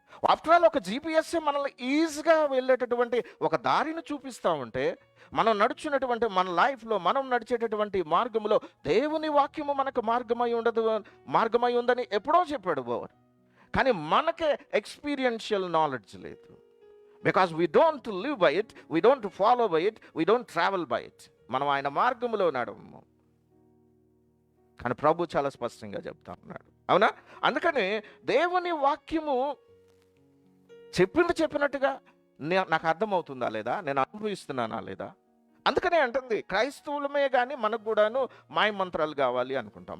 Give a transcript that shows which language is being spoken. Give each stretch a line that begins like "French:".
Telugu: After all ఒక GPS మనల్ని ఈజీగా వెళ్ళేటటువంటి ఒక దారిని చూపిస్తూ ఉంటే, మనం నడుచున్నటువంటి మన లైఫ్లో మనం నడిచేటటువంటి మార్గంలో దేవుని వాక్యము మనకు మార్గమై ఉందని ఎప్పుడో చెప్పాడు బాబు. కానీ మనకే ఎక్స్పీరియన్షియల్ నాలెడ్జ్ లేదు.
English: Because we don't live by it, we don't follow by it, we don't travel by it.
Telugu: మనం ఆయన మార్గంలో నడవము. కానీ ప్రభు చాలా స్పష్టంగా చెప్తా ఉన్నాడు, అవునా? అందుకని దేవుని వాక్యము చెప్పింది చెప్పినట్టుగా నాకు అర్థమవుతుందా లేదా, నేను అనుభవిస్తున్నానా లేదా? అందుకనే అంటుంది క్రైస్తవులమే కానీ మనకు కూడాను మాయ మంత్రాలు కావాలి అనుకుంటాం.